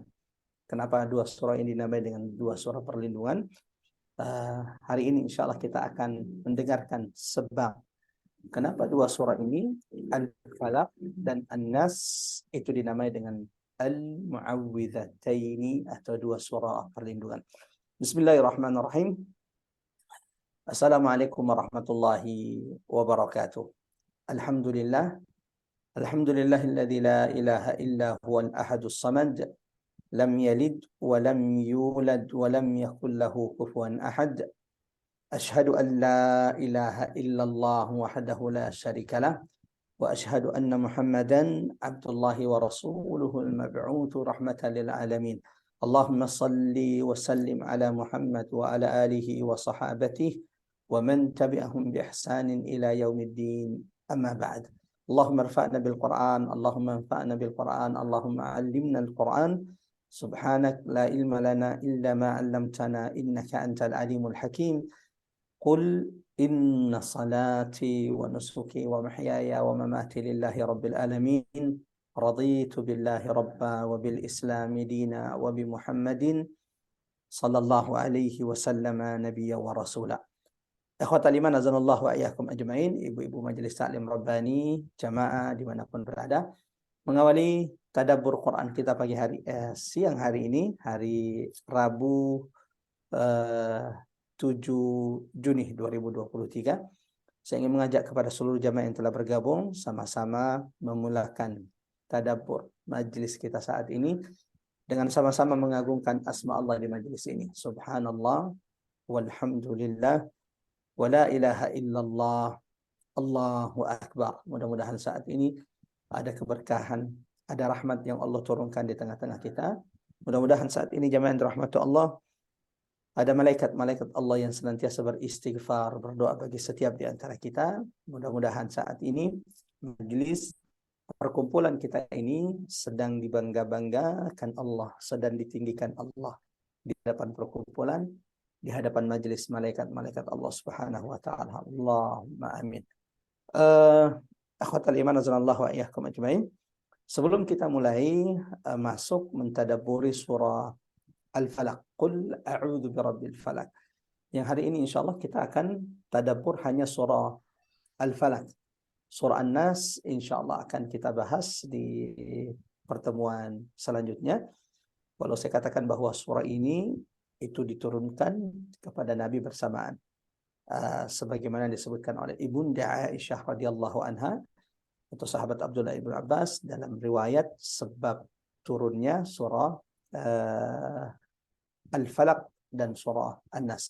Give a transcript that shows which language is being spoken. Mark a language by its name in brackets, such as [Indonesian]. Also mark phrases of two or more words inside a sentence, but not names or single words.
[Indonesian] Kenapa dua surah ini dinamai dengan dua surah perlindungan? Hari ini [Arabic] إن شاء الله [Indonesian] kita akan mendengarkan sebab kenapa dua surah ini, Al-Falaq dan An-Nas, itu dinamai dengan Al-Mu'awwidhataini atau dua surah perlindungan. [Arabic] بسم الله الرحمن الرحيم. السلام عليكم ورحمة الله وبركاته. Alhamdulillah. الحمد لله الذي لا إله إلا هو الأحد الصمد. لم يلد ولم يولد ولم يكن له كفوا أحد. أشهد أن لا إله إلا الله وحده لا شريك له. وأشهد أن محمدا عبد الله ورسوله المبعوث رحمة للعالمين. اللهم صل وسلم على محمد وعلى آله وصحابته ومن تبعهم بإحسان إلى يوم الدين. أما بعد. اللهم ارفعنا بالقرآن، اللهم انفعنا بالقرآن، اللهم علمنا القرآن. سبحانك لا علم لنا إلا ما علمتنا إنك أنت العليم الحكيم. قل إن صلاتي ونسكي ومحياي ومماتي لله رب العالمين. رضيت بالله ربا وبالإسلام دينا وبمحمد صلى الله عليه وسلم نبيا ورسولا. إخوة الإيمان أعاننا الله وإياكم أجمعين, [Indonesian] ibu-ibu Majelis Ta'lim Rabbani, jamaah dimanapun berada. Mengawali tadabbur Quran kita siang hari ini, hari Rabu 7 Juni 2023. Saya ingin mengajak kepada seluruh jamaah yang telah bergabung sama-sama memulakan tadabbur majlis kita saat ini dengan sama-sama mengagungkan asma Allah di majlis ini. [Arabic] سبحان الله والحمد لله ولا إله إلا الله الله أكبر. [Indonesian] Mudah-mudahan saat ini ada keberkahan, ada rahmat yang Allah turunkan di tengah-tengah kita. Mudah-mudahan saat ini jamaah yang dirahmati Allah, ada malaikat-malaikat Allah yang senantiasa beristighfar, berdoa bagi setiap di antara kita. Mudah-mudahan saat ini majelis perkumpulan kita ini sedang dibangga-banggakan Allah, sedang ditinggikan Allah di hadapan perkumpulan, di hadapan majelis malaikat-malaikat Allah [Arabic] سبحانه وتعالى. اللهم آمين. أخوات الإيمان أعاننا الله وإياكم أجمعين. [Indonesian] Sebelum kita mulai masuk mentadabburi surah Al-Falaq, [Arabic] قل أعوذ برب الفلق. [Indonesian] Yang hari ini insyaallah kita akan tadabbur hanya surah Al-Falaq. Surah An-Nas insyaallah akan kita bahas di pertemuan selanjutnya. Walau saya katakan bahwa surah ini itu diturunkan kepada Nabi bersamaan. Sebagaimana disebutkan oleh Ibunda Aisyah [Arabic] رضي الله عنها [Indonesian] atau sahabat Abdullah ibn Abbas dalam riwayat sebab turunnya surah Al-Falaq dan surah An-Nas.